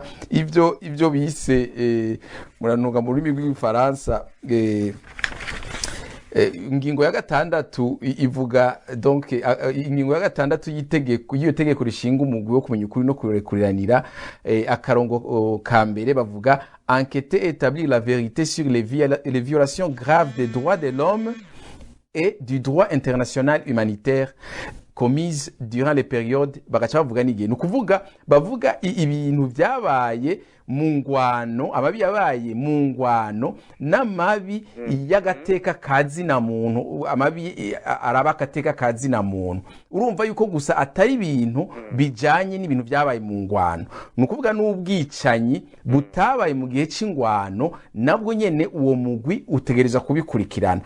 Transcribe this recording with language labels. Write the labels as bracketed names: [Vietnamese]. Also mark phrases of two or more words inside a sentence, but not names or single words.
[Rundi] Ivyo bise muranuga mu rurimi rw'Ifaransa, ingingo ya 6 ivuga donc ingingo ya 6 y'iyo tegeko rishinga umugwi wo kumenya ukuri no kurekuriranira, akarongo ka mbere bavuga [French] enquêter établir la vérité sur les violations graves des droits de l'homme et du droit international humanitaire commises durant les périodes. [Rundi] Bagaca bavuga n'igihe, nukuvuga bavuga ibintu byabaye mu ngwano, amabi yabaye mu ngwano, n'amabi y'agateka kazi na muntu, amabi araba agateka kazi na muntu. Urumva yuko gusa atari ibintu bijanye n'ibintu byabaye mu ngwano, nukuvuga n'ubwicanyi butabaye mu gihe c'ingwano, nabwo nyene uwo mugwi utegereza kubikurikirana.